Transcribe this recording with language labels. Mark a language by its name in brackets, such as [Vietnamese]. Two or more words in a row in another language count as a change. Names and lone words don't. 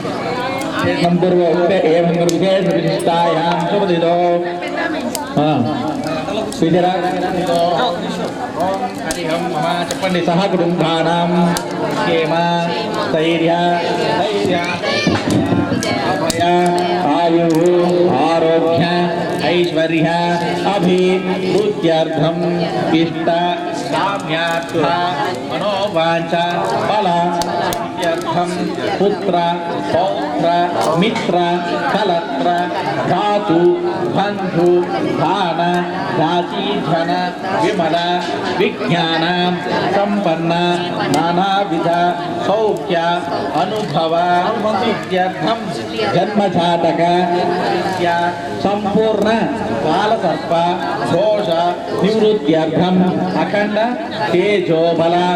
[Sanskrit] చెప్పండి సహ కుటుంబానాం క్షేమ స్థైర్య అభయ ఆయు ఆరోగ్య ఐశ్వర్య అభివృద్ధ్యర్థం ఇష్ట కామ్యార్థ మనోవాంఛ ఫల सिद्ध्यर्थम पुत्र पौत्र मित्र कलत्र धातु बंधु दान राजी धन विमल विज्ञान संपन्न नानाविध सौख्य अनुभव सिद्ध्यर्थम जन्मजातक संपूर्ण कालसर्प दोष निवृत्त्यर्थम अखंड तेजोबल